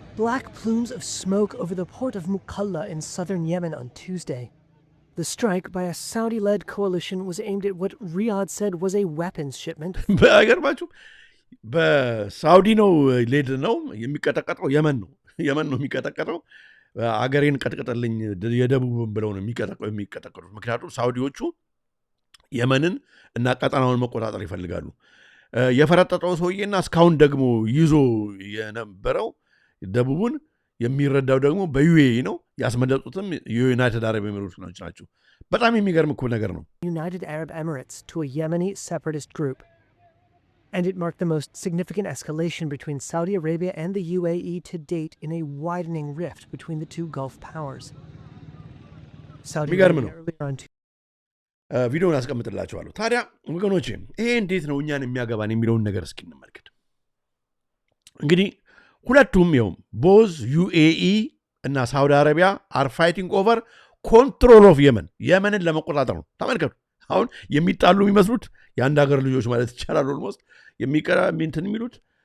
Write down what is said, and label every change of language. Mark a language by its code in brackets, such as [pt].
[en] Black plumes of smoke over the port of Mukalla in southern Yemen on Tuesday. The strike by a Saudi-led coalition was aimed at what Riyadh said was a weapons shipment. [am] በአገርባችሁ በሳውዲ ነው ሌድ ነው የሚቀጠቀጠው የመን ነው የሚቀጠቀጠው አገሬን ቀጥቀጠልኝ የደቡብን ብለው ነው የሚቀጠቀጡት ምክንያቱም ሳውዲዎቹ የመንን እና ቀጠናውን መቆጣጠር ይፈልጋሉ የፈረጠጠው ሰውዬና እስካሁን ደግሞ ይዞ የነበረው ደቡቡን የሚረዳው ደግሞ በዩኤኢ ነው ያስመለጡትም የዩናይትድ አረብ ኤሚሬቶች ናቸው በጣም የሚገርም እኮ ነገር ነው [en] United Arab Emirates to a Yemeni separatist group. and it marked the most significant escalation between Saudi Arabia and the UAE to date in a widening rift between the two Gulf powers. Saudi Arabia earlier on [am] ቪዲዮውን አስቀምጥላችኋለሁ። ታዲያ ወገኖቼ ይሄ እንዴት ነው እኛን የሚያገባን የሚለውን ነገር እስኪ እንመልከት። እንግዲህ ሁለቱም ይኸው ቦዝ ዩኤኢ እና ሳውዲ አረቢያ [en] አር ፋይቲንግ ኦቨር ኮንትሮል ኦፍ [am] የመንን ለመቆጣጠር ነው። ተመልከቱ። አሁን የሚጣሉ የሚመስሉት የአንድ ሀገር ልጆች ማለት ይቻላል ኦልሞስት እንትን የሚሉት